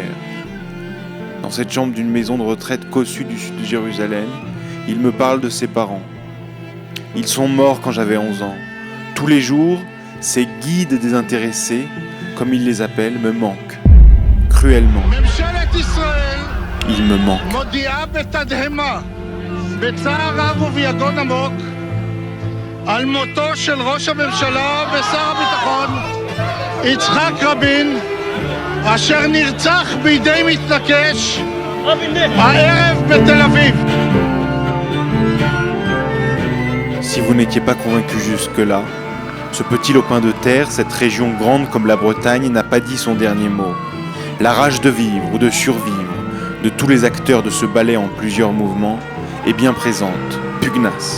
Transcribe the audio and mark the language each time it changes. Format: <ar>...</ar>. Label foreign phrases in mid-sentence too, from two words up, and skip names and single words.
<fr>Dans cette chambre d'une maison de retraite cossue du sud de Jérusalem, il me parle de ses parents. Ils sont morts quand j'avais 11 ans. Tous les jours, ces guides désintéressés, comme il les appelle, me manquent. Cruellement. Il me manque.</fr> <he>מודיעה בתדהמה, בצער רב וביגון עמוק, על מותו של ראש הממשלה ושר הביטחון יצחק רבין, אשר נרצח בידי מתנקש הערב בתל אביב.</he> <fr>Si vous n'étiez pas convaincu jusque-là, ce petit lopin de terre, cette région grande comme la Bretagne, n'a pas dit son dernier mot. La rage de vivre ou de survivre de tous les acteurs de ce ballet en plusieurs mouvements est bien présente, pugnace.</fr>